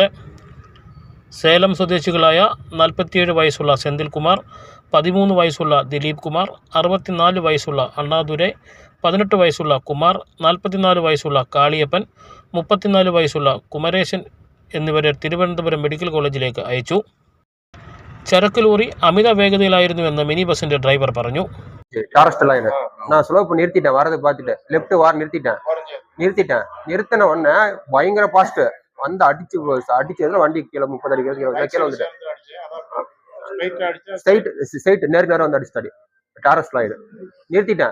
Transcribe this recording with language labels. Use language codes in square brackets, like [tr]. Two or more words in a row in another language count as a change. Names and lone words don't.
[ml] സേലം സ്വദേശികളായ 47 വയസ്സുള്ള സെന്തിൽകുമാർ, 13 വയസ്സുള്ള ദിലീപ് കുമാർ, 64 വയസ്സുള്ള അണ്ണാദുരൈ, 18 വയസ്സുള്ള കുമാർ, 44 വയസ്സുള്ള കാളിയപ്പൻ, 34 വയസ്സുള്ള കുമരേശൻ എന്നിവരെ തിരുവനന്തപുരം മെഡിക്കൽ കോളേജിലേക്ക് അയച്ചു. ചരക്ക് ലോറി അമിത വേഗതയിലായിരുന്നുവെന്ന് മിനി ബസിന്റെ ഡ്രൈവർ പറഞ്ഞു. [ta] நான் ஸ்லோ பண்ணி நிறுத்திட்டேன், வரதை பார்த்துட்டு லெஃப்ட் வார நிறுத்தின உடனே பயங்கர பாஸ்ட் வந்து அடிச்சதுல வண்டி கீழே 30 அடி கீழே வந்துட்டேன். ஸ்ட்ரைட் நேரம் வந்து அடிச்சாடி டாரஸ் லைடு நிறுத்திட்டேன்.